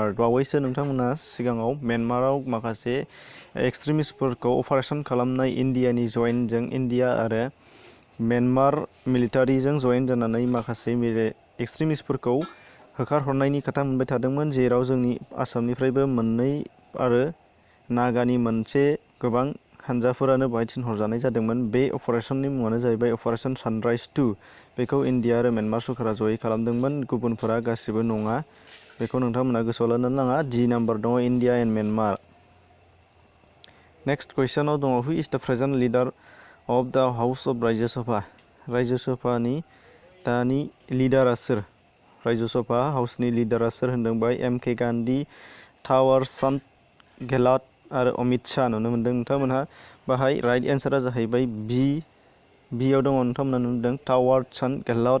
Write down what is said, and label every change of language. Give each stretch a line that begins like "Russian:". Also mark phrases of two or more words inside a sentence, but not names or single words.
Bodo: बावैसो नोंथांमोना सिगाङाव म्यानमाराव माखासे एक्सट्रिमिस्टफोरखौ अपारेशन खालामनाय इन्डियानि जयेनजों, इन्डिया आरो म्यानमार मिलिटारिजों जयेन जानानै माखासे एक्सट्रिमिस्टफोरखौ होखारहरनायनि खोथा मोनबाय थादोंमोन, जेराव जोंनि आसामनिफ्रायबो मोननै आरो नागानि मोनसे गोबां हानजाफोरानो बाहाय थिनहरजानाय जादोंमोन। बे अपारेशननि मुङानो जाहैबाय अपारेशन सानराइज 2। बेखौ इन्डिया आरो म्यानमार सरकारा जयै खालामदोंमोन, गुबुनफोरा गासिबो नङा। बेखौ नोंथांमोना गोसोआव लानो नाङा। D नाम्बार दङ
English: India and Myanmar.
Bodo: नेक्स्ट कुइसनाव दङ
English: who is the present leader of the house of Rajya Sabha?
Bodo: राज्य सभानि दानि लिडारा सोर? राज्य सभा हाउसनि लिडारा सोर होनदों बाय M.K. गान्धी, थावार चान्द गेहलट आरो अमित शाह नुनो मोनदों नोंथांमोनहा। बाहाय
English: right answerआ
Bodo: जाहैबाय बियाव दङ नोंथांमोना नुदों थावार चान्द गेहलट।